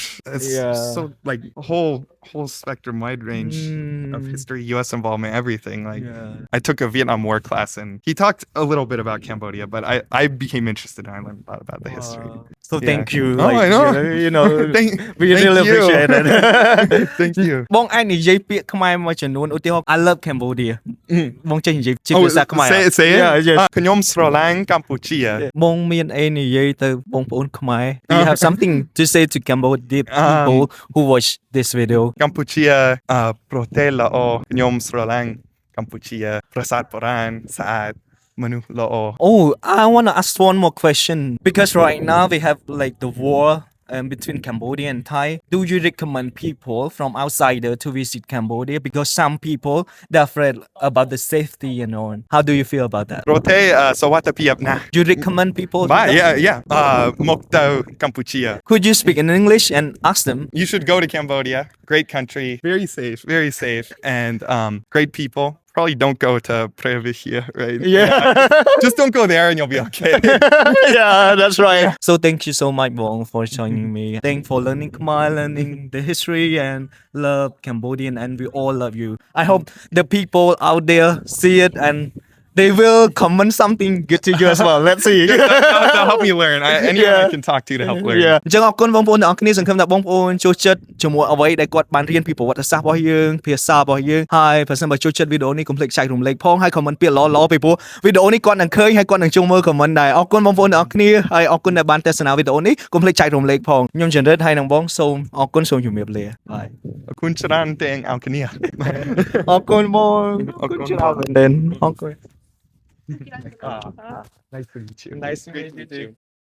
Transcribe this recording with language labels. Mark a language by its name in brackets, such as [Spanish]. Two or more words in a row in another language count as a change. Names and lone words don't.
[English] It's so like a whole spectrum, wide range of history, U.S. involvement, everything. Like I took a Vietnam War class, and he talked a little bit about Cambodia, but I became interested and I learned a lot about the history. So thank you. Oh, like, I know. You know, we thank really you. appreciate it. Thank you. [Khmer] បងអាចនិយាយពាក្យខ្មែរមួយចំនួនឧទាហរណ៍ [English] I love Cambodia [Khmer] បងចេះនិយាយជាភាសាខ្មែរ [English] say it. Yeah. [Khmer] ខ្ញុំស្រឡាញ់កម្ពុជា បងមានអីនិយាយទៅបងប្អូនខ្មែរ [English] Do you have something to say to Cambodia people who watch this video [Khmer] កម្ពុជាប្រទេសល្អខ្ញុំស្រឡាញ់កម្ពុជាប្រាសាទបុរាណស្អាតមនុស្សល្អ [English] Oh, I want to ask one more question because right now we have like the war between Cambodia and Thai. Do you recommend people from outsider to visit Cambodia? Because some people they're afraid about the safety and all. How do you feel about that? [Khmer] ប្រទេសសវត្ថិភាពណាស់ [English] You recommend people? [Khmer] Yeah មកទៅកម្ពុជា [English] Could you speak in English and ask them? You should go to Cambodia. Great country, very safe and great people. Probably don't go to Previcia, right? Yeah. Just don't go there and you'll be okay. Yeah, that's right. So thank you so much, Bong, for joining me. Thanks for learning Khmer, learning the history and love Cambodian, and we all love you. I hope the people out there see it and they will comment something good to you as well. Let's see. That'll help me learn. Anyone I can talk to help learn. Yeah. [Khmer] អញ្ចឹងអរគុណបងប្អូនទាំងអស់គ្នាសង្ឃឹមថាបងប្អូនចូលចិត្តជាមួយអ្វីដែលគាត់បានរៀនពីប្រវត្តិសាស្ត្ររបស់យើងភាសារបស់យើងហើយប្រសិនបើចូលចិត្តវីដេអូនេះកុំភ្លេចចែករំលែកផងហើយ comment ពាក្យល្អៗពីព្រោះវីដេអូនេះគាត់នឹងឃើញហើយគាត់នឹងចូលមើល comment ដែរអរគុណបងប្អូនទាំងអស់គ្នាហើយអរគុណដែលបានទស្សនាវីដេអូនេះកុំភ្លេចចែករំលែកផងខ្ញុំចន្ទរិទ្ធហើយនឹងបងសូមអរគុណសូមជម្រាបលាបាយ អរគុណច្រើនទាំងអស់គ្នា អរគុណបងអរគុណច្រើនមែនអរគុណ [English] Nice to meet you. Nice to meet you too.